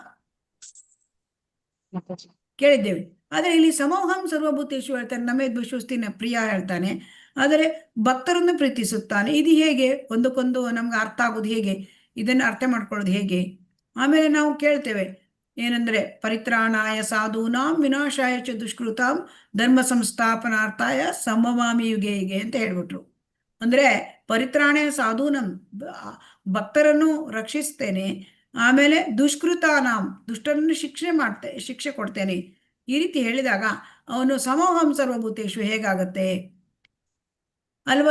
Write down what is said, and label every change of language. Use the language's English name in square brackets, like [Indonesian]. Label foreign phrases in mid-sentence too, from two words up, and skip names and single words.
[Kannada] ಮಾತಾಜಿ. ಕೇಳಿದ್ದೇವೆ. ಆದರೆ ಇಲ್ಲಿ [Sanskrit] ಸಮೋಹಂ ಸರ್ವಭೂತೇಶು [Kannada] ಹೇಳ್ತಾನೆ, [Sanskrit] ನಮೇ ದ್ವೇಷೋಸ್ತಿನ ಪ್ರಿಯ [Kannada] ಹೇಳ್ತಾನೆ. ಆದರೆ ಭಕ್ತರನ್ನು ಪ್ರೀತಿಸುತ್ತಾನೆ. ಇದು ಹೇಗೆ? ಒಂದಕ್ಕೊಂದು ನಮ್ಗೆ ಅರ್ಥ ಆಗೋದು ಹೇಗೆ? ಇದನ್ನು ಅರ್ಥ ಮಾಡ್ಕೊಳ್ಳೋದು ಹೇಗೆ? ಆಮೇಲೆ ನಾವು ಕೇಳ್ತೇವೆ ಏನಂದ್ರೆ, [Sanskrit] ಪರಿತ್ರಾಣಾಯ ಸಾಧೂನಾಂ ವಿನಾಶಾಯ ಚ ದುಷ್ಕೃತಾಂ ಧರ್ಮ ಸಂಸ್ಥಾಪನಾರ್ಥಾಯ ಸಂಭವಾಮಿ ಯುಗೆ ಯುಗೆ [Kannada] ಅಂತ ಹೇಳ್ಬಿಟ್ರು. ಅಂದ್ರೆ [Sanskrit] ಪರಿತ್ರಾಣಾಯ ಸಾಧೂನಂ, [Kannada] ಭಕ್ತರನ್ನು ರಕ್ಷಿಸ್ತೇನೆ. ಆಮೇಲೆ ದುಷ್ಕೃತಾನಾಂ, ದುಷ್ಟರನ್ನು ಶಿಕ್ಷೆ ಕೊಡ್ತೇನೆ. ಈ ರೀತಿ ಹೇಳಿದಾಗ ಅವನು [Sanskrit] ಸಮೋಹಂ ಸರ್ವಭೂತೇಶು [Kannada] ಹೇಗಾಗತ್ತೆ ಅಲ್ವಾ?